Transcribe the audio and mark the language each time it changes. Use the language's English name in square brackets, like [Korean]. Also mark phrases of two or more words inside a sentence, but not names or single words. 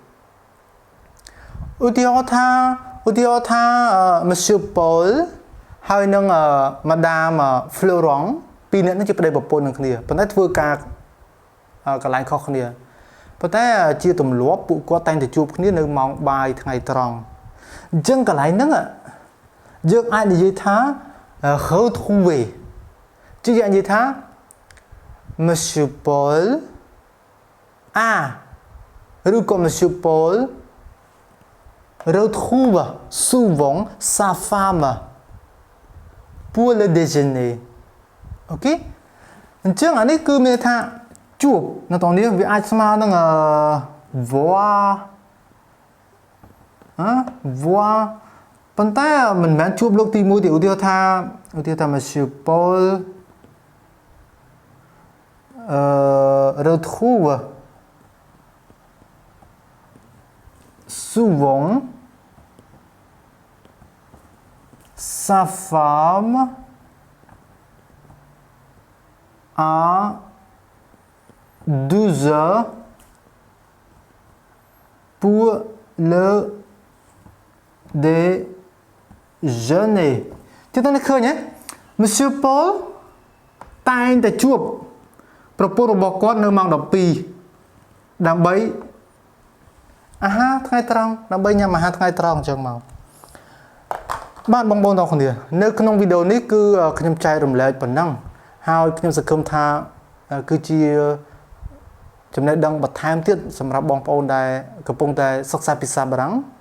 [Khmer] ឧទាហរណ៍ថា Monsieur Paul ហើយនឹង Madame Florent ពីរនាក់នេះជាប្តីប្រពន្ធនឹងគ្នាប៉ុន្តែធ្វើការកន្លែងខុសគ្នាប៉ុន្តែជាទម្លាប់ពួកគាត់តែងតែជួបគ្នានៅម៉ោងបាយថ្ងៃត្រង់អញ្ចឹងកន្លែងហ្នឹងយើងអាចនិយាយថា retrouver ជានិយាយថា Monsieur Paul ឬក៏ [French] Monsieur Paul retrouve souvent sa femme pour le déjeuner [Khmer] អូខេអញ្ចឹងអានេះគឺមានថាជួបនៅតោះនេះវាអាចស្មើនឹងvoir ប៉ុន្តែមិនមែនជួបលើកទី1ទេឧទាហរណ៍ថា [French] Monsieur Paul retrouve souvent sa femme à 12 heures pour le déjeuner [Khmer] ជិះទៅឃើញហ៎ Monsieur Paul តែងតែជួបប្រពន្ធ របស់គាត់នៅម៉ោង 12 ដើម្បីអាហារថ្ងៃត្រង់ដើម្បីញ៉ាំអាហារថ្ងៃត្រង់អញ្ចឹងមកបាទបងប្អូនទាំងគ្នានៅក្នុងវីដេអូនេះគឺខ្ញុំចែករំលែកប៉ុណ្ណឹងហើយខ្ញុំសង្ឃឹមថាគឺជាចំណេះដឹងបន្ថែមទៀតសម្រាប់បងប្អូនដែលកំពុងតែសិក្សាភាសាបារាំង